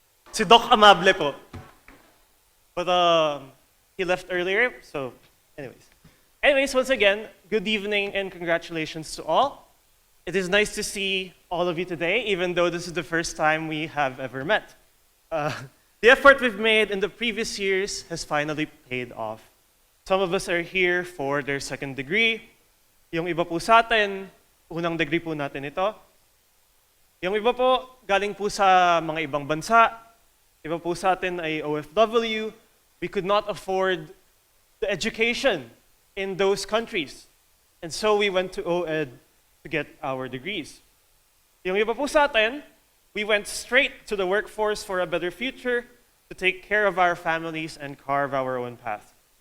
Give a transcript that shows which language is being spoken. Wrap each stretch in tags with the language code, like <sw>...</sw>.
<tl>Si Doc Amable po.</tl> <en>But he left earlier, so anyways, once again, good evening and congratulations to all. It is nice to see all of you today, even though this is the first time we have ever met. The effort we've made in the previous years has finally paid off. Some of us are here for their second degree.</en> <tl>Yung iba po sa atin, unang degree po natin ito. Yung iba po, galing po sa mga ibang bansa. Iba po sa atin ay OFW.</tl> <en>We could not afford the education in those countries. And so we went to OED to get our degrees.</en> <tl>Yung iba po sa atin,</tl> <en>we went straight to the workforce for a better future, to take care of our families and carve our own path.</en>